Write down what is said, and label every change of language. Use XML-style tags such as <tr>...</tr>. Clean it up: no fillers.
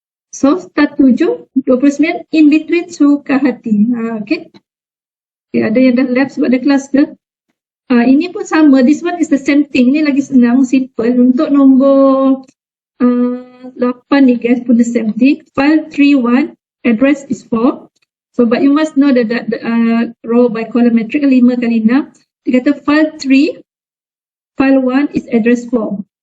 <en>So start 7, 29, in between suka hati. Okay?</en> <ms>Ada yang dah left sebab ada kelas ke? Ini pun sama.</ms> <en>This one is the same thing.</en> <ms>Ni lagi senang,</ms> <en>simple.</en> <ms>Untuk nombor 8 ni</ms> <en>guys</en> <ms>pun</ms> <en>the same thing. File 31, address is 4. So but you must know that the row by column metric 5</en> <ms>kali</ms> <en>6.</en> <ms>Dia kata</ms> <en>file 3, file 1 is address 4.</en>